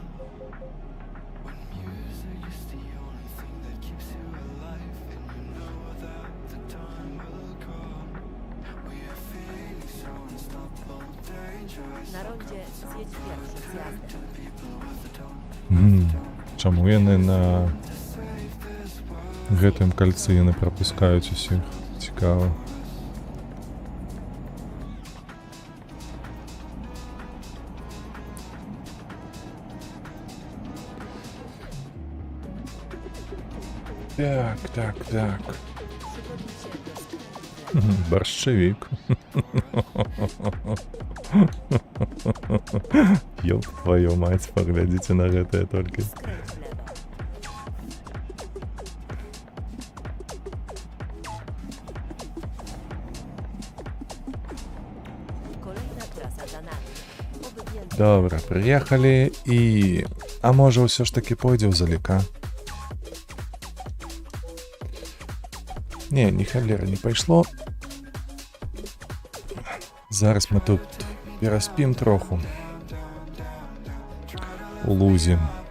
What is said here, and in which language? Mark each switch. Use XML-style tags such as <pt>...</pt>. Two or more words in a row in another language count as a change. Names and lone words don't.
<en>When music is the only thing that keeps you alive, and you know that the time will come. We are feeling so unstoppable, dangerous.</en> <pl>Na rondzie zjedź pierwszy zjazdem.</pl> <en>People with the tone.</en> <be>Чаму яны на гэтым кальцы яны прапускаюць усіх? Цікава. Так.</be> <pl>Przygotuj się do sklepu.</pl> <ru>Борщевик. Ёб твою мать, поглядите на</ru> <be>гэтае толькі.</be> <pl>Skręć w lewo. Kolejna trasa za nami. Oby więcej.</pl> <be>Добра, прыехалі і... А можа ўсё ж такі пойдзе ў заліка? Не, ні халера не пайшло. Зараз мы тут пераспім троху. У лузе.</be>